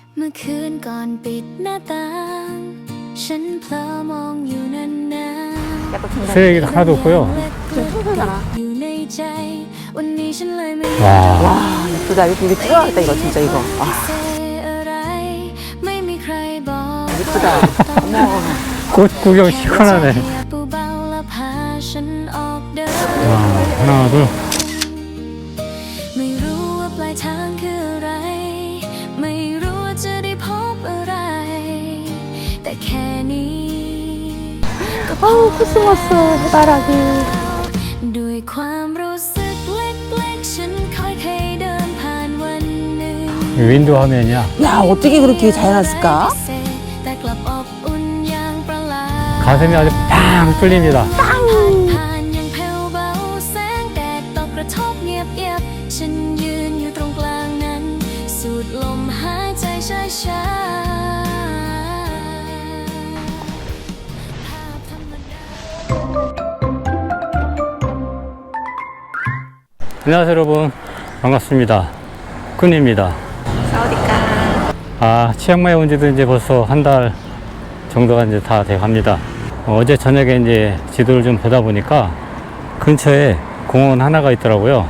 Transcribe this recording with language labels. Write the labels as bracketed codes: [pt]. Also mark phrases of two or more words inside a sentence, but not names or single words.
[th] เมื่อคืนก่อนปิดหน้าต่างฉันเผลอมองอยู่นานๆ [ko] 쓰레기도 하나도 없고요. [th] อยู่ในใจวันนี้ฉันเลยไม่ [ko] 와, 와, 예쁘다. 이거 찍어야겠다, 이거, 진짜, 이거. 아, [th] อะไรไม่มีใครบอก [ko] 예쁘다. 어머. 꽃 구경 시원하네. [th] เบาๆแล้วพาฉันออกเดิน [ko] 와, 하나, 둘. [th] ไม่รู้ว่าปลายทางคืออะไรไม่รู้ว่าจะได้พบอะไรแต่แค่นี้ก็พอ [ko] 아우, 코스모스, 해바라기. [th] ด้วยความรู้สึกเล็กๆฉันค่อยเคยเดินผ่านวันหนึ่ง [ko] 윈도 화면이야. 야, 어떻게 그렇게 잘 났을까? [th] แต่กลับอบอุ่นอย่างประหลาด [ko] 가슴이 아주 팡 뚫립니다. [th] ผ่านยังแผ่วเบาแสงแดดตกกระทบเงียบๆฉันยืนอยู่ตรงกลางนั้นสูดลมหายใจช้าๆภาพธรรมดา [ko] 안녕하세요, 여러분. 반갑습니다. 꾼입니다. 사우디까. 아, 치앙마이 온 지도 이제 벌써 한 달 정도가 이제 다 돼 갑니다. 어제 저녁에 이제 지도를 좀 보다 보니까 근처에 공원 하나가 있더라고요.